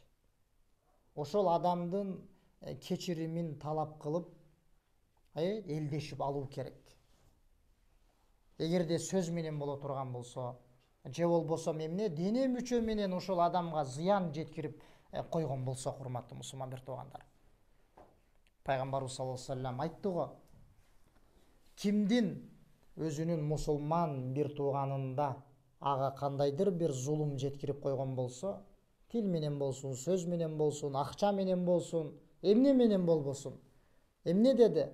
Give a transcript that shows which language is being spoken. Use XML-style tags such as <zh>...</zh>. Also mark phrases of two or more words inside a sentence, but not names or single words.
<ky>Ошол адамдын кечиримин талап кылып, элдешип алуу керек. Эгерде сөз менен боло турган болсо, же болбосо эмне дене мүчө менен ошол адамга зыян жеткирип койгон болсо, урматтуу мусулман бир туугандар. Пайгамбарыбыз</ky> <ar>صلى الله عليه وسلم</ar> <ky>айтты го, кимдин өзүнүн мусулман бир тууганында ага кандайдыр бир зулум жеткирип койгон болсо, тил менен болсун, сөз менен болсун, акча менен болсун, эмне менен болбосун. Эмне деди?</ky>